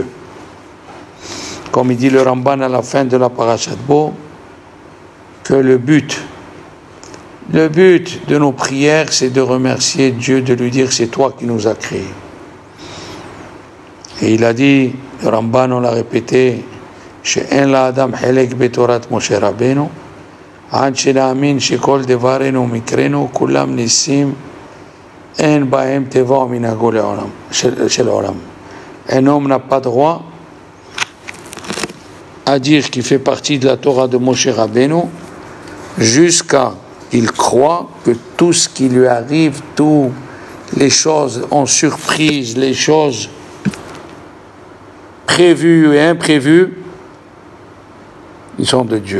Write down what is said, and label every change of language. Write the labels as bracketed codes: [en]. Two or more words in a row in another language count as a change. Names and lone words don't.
[fr] Comme il dit le Ramban à la fin de la Parashat Bo, que le but de nos prières, c'est de remercier Dieu, de lui dire c'est toi qui nous as créés. Et il a dit, le Ramban, on l'a répété, [he] שאין לאדם חלק בתורת משה רבנו, עד שנאמין שכל דברנו ומקרנו כולם ניסים, אין בהם טבע ומנהגו של העולם. [fr] Un homme n'a pas droit à dire qu'il fait partie de la Torah de Moshe Rabbeinu jusqu'à qu'il croit que tout ce qui lui arrive, toutes les choses en surprise, les choses prévus et imprévus, ils sont de Dieu.